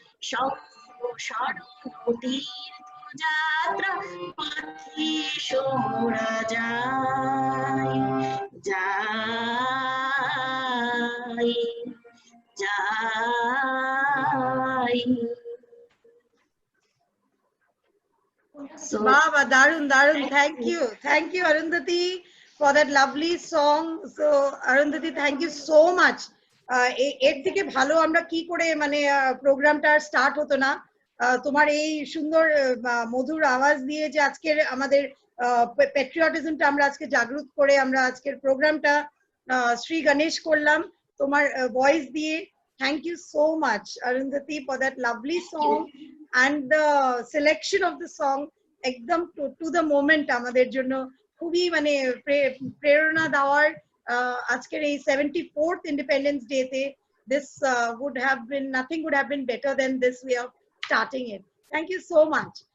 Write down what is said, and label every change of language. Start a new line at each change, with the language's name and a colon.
Bangla: শঙ্খ স্মরণ তীর্থ যাত্রা পথে মোরা যাই যাই যাই
English: Baba, Darun, Darun, thank you, Arundhati, for that lovely song. So, Arundhati, thank you so much.
Bangla: এর থেকে ভালো আমরা কি করে মানে প্রোগ্রামটা স্টার্ট হতো না তোমার এই সুন্দর মধুর আওয়াজ দিয়ে যে আজকের আমাদের প্যাট্রিয়টিজমটা আমরা আজকে জাগরুক করে আমরা আজকের প্রোগ্রামটা শ্রী গণেশ করলাম তোমার ভয়েস দিয়ে।
English: Thank you so much, Arundhati, for that lovely song and the selection of the song একদম to the moment
Bangla: আমাদের জন্য খুবই মানে প্রেরণা দেওয়ার আজকের এই
English: 74th Independence Day তে this nothing would have been better than this way of starting it. Thank you so much.